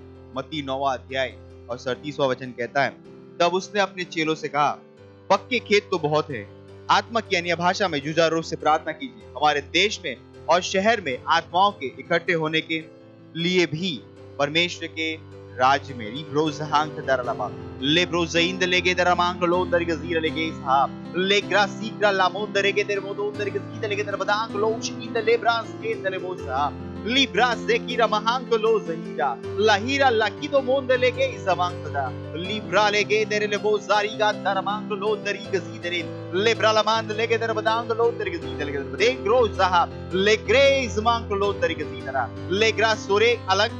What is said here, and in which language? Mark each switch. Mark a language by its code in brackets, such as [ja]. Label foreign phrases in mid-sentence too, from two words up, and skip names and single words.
[hi] मत्ती 9वां अध्याय और 37वां वचन कहता है, तब उसने अपने चेलों से कहा, पक्के खेत तो बहुत है, आत्मा की अन्य भाषा में जुझारू रूप से प्रार्थना कीजिए। हमारे देश में और शहर में आत्माओं के इकट्ठे होने के लिए भी परमेश्वर के राज्य में रिब्रोज हांक दरलमा ले ब्रोज़इंद लेगे दरमांग लो दर के जीर लेगे साहब ले ग्रासीग्रा लामोन दर के दर मोदो दर के जीत लेगे दर बदांग लो शिंद ले ब्रास के दर मोसा लिब्रा सेकीरा महांक लो जहीरा लाहीरा लाकिदो मोंद लेगे इजमांग दा लिब्रा लेगे दर ले बोजारी गा दरमांग लो दरी के जीत ले ब्रालामान लेगे दर बदांग लो दर के जीत लेगे दर ग्रो साहब ले ग्रेज मांग लो दर के जीतरा ले ग्रास सोरे अलग